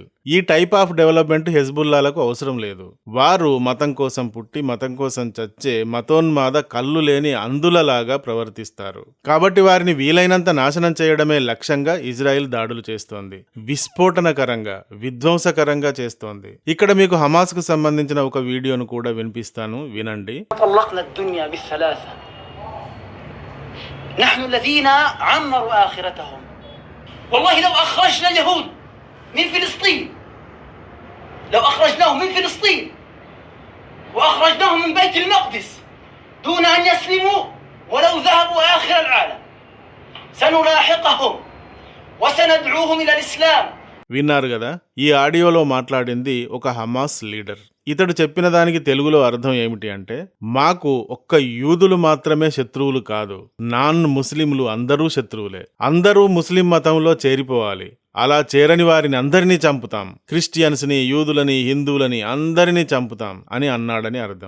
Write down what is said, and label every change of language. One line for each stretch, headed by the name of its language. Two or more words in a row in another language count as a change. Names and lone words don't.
Telugu: ఈ
English: type of development
Telugu: హెజ్బుల్లాలకు అవసరం లేదు. వారు మతం కోసం పుట్టి మతం కోసం చచ్చే మతోన్మాద కళ్ళు లేని అందులలాగా ప్రవర్తిస్తారు. కాబట్టి వారిని వీలైనంత నాశనం చేయడమే లక్ష్యంగా ఇజ్రాయెల్ దాడులు చేస్తోంది. విస్ఫోటనకరంగా, విధ్వంసకరంగా చేస్తోంది. ఇక్కడ మీకు హమాస్ కు సంబంధించిన ఒక వీడియోను కూడా వినిపిస్తాను, వినండి.
Arabic: نحن الذين عمروا آخرتهم. والله لو أخرجنا اليهود من فلسطين، لو أخرجناهم من فلسطين وأخرجناهم من بيت المقدس دون أن يسلموا ولو ذهبوا آخر العالم سنلاحقهم وسندعوهم إلى الإسلام.
Telugu: విన్నారు కదా, ఈ ఆడియోలో మాట్లాడింది ఒక హమాస్ లీడర్. ఇతడు చెప్పిన దానికి తెలుగులో అర్థం ఏమిటి అంటే, మాకు ఒక్క యూదులు మాత్రమే శత్రువులు కాదు, నాన్ ముస్లింలు అందరూ శత్రువులే, అందరూ ముస్లిం మతంలో చేరిపోవాలి, అలా చేరని వారిని అందరినీ చంపుతాం, క్రిస్టియన్స్ని, యూదులని, హిందువులని అందరినీ చంపుతాం అని అన్నాడని అర్థం.